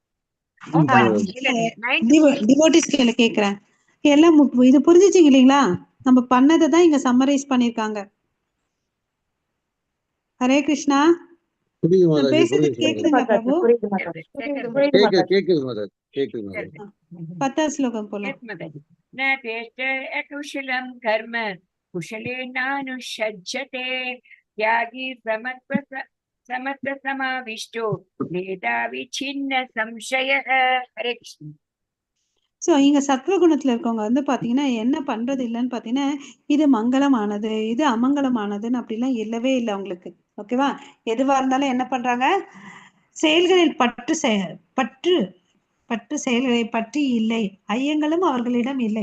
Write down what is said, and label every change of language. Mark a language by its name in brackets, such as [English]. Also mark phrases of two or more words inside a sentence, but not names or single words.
[Tamil] டிவோட்டிஸ்ல கேக்குறேன், எல்லாம் இது புரிஞ்சிச்சிங்க இல்லைங்களா? நம்ம பண்ணதை தான் இங்க சம்மரைஸ் பண்ணிருக்காங்க. ஹரே கிருஷ்ணா. பேசுறது கேக்குதுங்களா பிரபு? கேக்குது. 10வது ஸ்லோகம் போலாம். [Sanskrit] न तेष्ट अकुशलं कर्म कुशलेनानुषज्यते त्यागी समत्वसमाविष्टो मेधावी छिन्न संशयः. हरे कृष्ण. [Tamil] சோ இங்க சத்வகுணத்துல இருக்கவங்க வந்து பாத்தீங்கன்னா என்ன பண்றது இல்லைன்னு பாத்தீங்கன்னா இது மங்களமானது இது அமங்கலமானதுன்னு அப்படிலாம் இல்லவே இல்லை அவங்களுக்கு. ஓகேவா, எதுவா இருந்தாலும் என்ன பண்றாங்க, செயல்களில் பற்று செயல்களை பற்றி இல்லை, ஐயங்களும் அவர்களிடம் இல்லை.